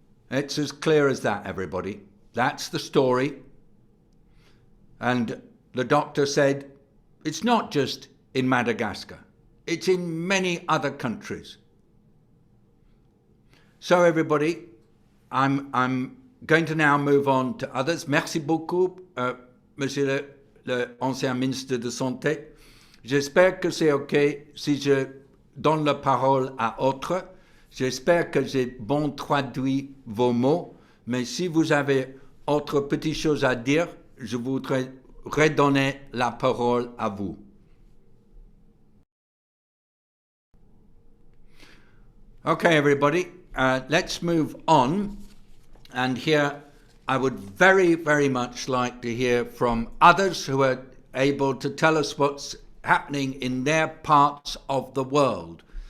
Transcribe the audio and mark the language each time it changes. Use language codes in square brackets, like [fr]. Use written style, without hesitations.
[en] It's as clear as that, everybody. That's the story. And the doctor said, it's not just in Madagascar, it's in many other countries. So everybody, I'm going to now move on to others. [fr] Merci beaucoup, Monsieur le ancien ministre de Santé. J'espère que c'est OK si je donne la parole à autres. J'espère que j'ai bon traduit vos mots, mais si vous avez autre petite chose à dire, je voudrais redonner la parole à vous. [en] Okay, everybody, let's move on. And here I would very, very much like to hear from others who are able to tell us what's happening in their parts of the world.